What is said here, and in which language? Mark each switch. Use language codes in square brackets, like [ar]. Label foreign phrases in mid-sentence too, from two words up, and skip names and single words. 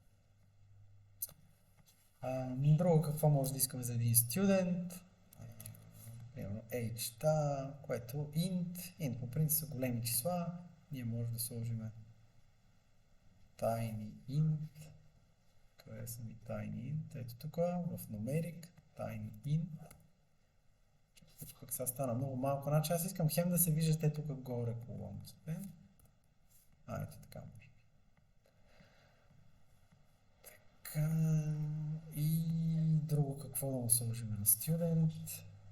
[bg] Друго какво може да искаме за един студент? Примерно age, което int по принцип са големи числа. Ние може да сложим [en] tiny int. [bg] Къде са ми [en] tiny int? [bg] Ето тук в [en] numeric tiny int. [bg] Пък сега стана много малко. Значи аз искам хем да се виждате тук горе колонките. Ето така може. Така. И друго какво да му сложим на student.